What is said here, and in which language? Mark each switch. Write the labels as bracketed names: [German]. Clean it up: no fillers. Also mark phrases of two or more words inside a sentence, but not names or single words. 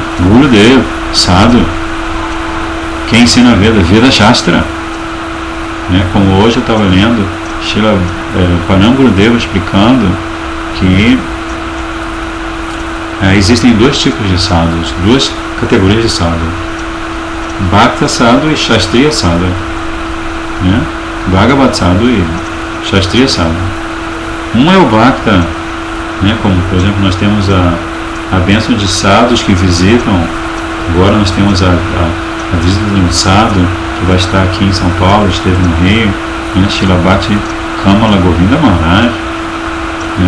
[Portuguese] Gurudeva, Sadhu. Quem ensina Veda? [Sanskrit] वेद शास्त्र, [Portuguese] né? Como hoje eu estava lendo Srila Param Gurudeva explicando que existem dois tipos de sadhus, duas categorias de sadhu, [Sanskrit] भक्त साधु [Portuguese] e [Sanskrit] शास्त्रीय साधु, [Portuguese] né? [Sanskrit] भगवत् साधु [Portuguese] e [Sanskrit] शास्त्रीय साधु. [Portuguese] Um é o Bhakta, né? Como por exemplo nós temos a bênção de sadhus que visitam. Agora nós temos a visita de um sadhu que vai estar aqui em São Paulo, esteve no Rio, né? Srila Bhakti Kamala Govinda Maharaj, né?